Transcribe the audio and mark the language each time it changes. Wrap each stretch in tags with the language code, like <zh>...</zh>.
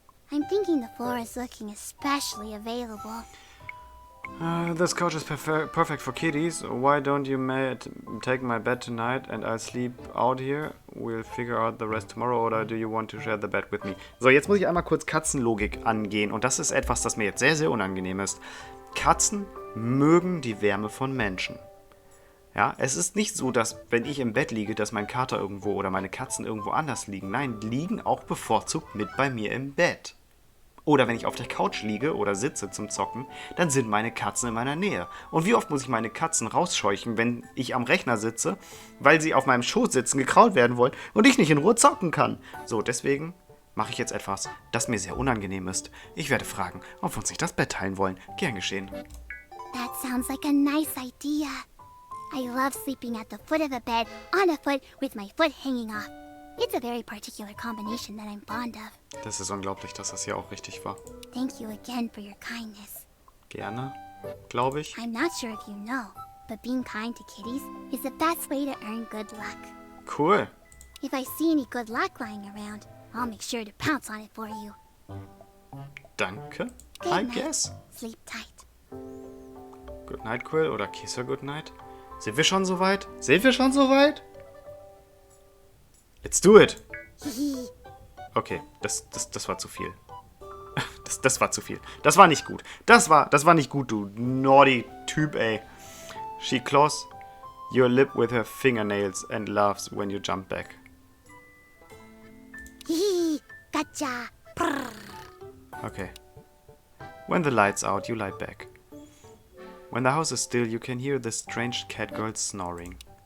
<en>I'm thinking the floor is looking especially available. This couch is perfect for kitties. Why don't you take my bed tonight and I'll sleep out here? We'll figure out the rest tomorrow, or do you want to share the bed with me?</en> <de>So, jetzt muss ich einmal kurz Katzenlogik angehen und das ist etwas, das mir jetzt sehr, sehr unangenehm ist. Katzen mögen die Wärme von Menschen. Ja, es ist nicht so, dass wenn ich im Bett liege, dass mein Kater irgendwo oder meine Katzen irgendwo anders liegen. Nein, die liegen auch bevorzugt mit bei mir im Bett. Oder wenn ich auf der Couch liege oder sitze zum Zocken, dann sind meine Katzen in meiner Nähe. Und wie oft muss ich meine Katzen rausscheuchen, wenn ich am Rechner sitze, weil sie auf meinem Schoß sitzen, gekrault werden wollen und ich nicht in Ruhe zocken kann. So, deswegen mache ich jetzt etwas, das mir sehr unangenehm ist. Ich werde fragen, ob wir uns nicht das Bett teilen wollen. Gern geschehen.</de> <en>That sounds like a nice idea. I love sleeping at the foot of a bed, on a foot, with my foot hanging off. It's a very particular combination that I'm fond of.</en> <de>Das ist unglaublich, dass das hier auch richtig war.</de> <en>Thank you again for your kindness.</en> <de>Gerne, glaube ich.</de> <en>I'm not sure if you know, but being kind to kitties is the best way to earn good luck. Cool. If I see any good luck lying around, I'll make sure to pounce on it for you.</en> <de>Danke,</de> <en>Good I night. guess. Sleep tight. Good night, Quill, oder kiss her good night.</en> <de>Sind wir schon soweit? Sind wir schon soweit?</de> <en>Let's do it. Hihi.</en> <de>Okay, das war zu viel. Das war zu viel. Das war nicht gut. Das war nicht gut, du naughty Typ, ey.</de> <en>She claws your lip with her fingernails and laughs when you jump back. Hihi. Gotcha. Prrr. Okay. When the light's out, you lie back. When the house is still, you can hear the strange cat girl snoring.</en>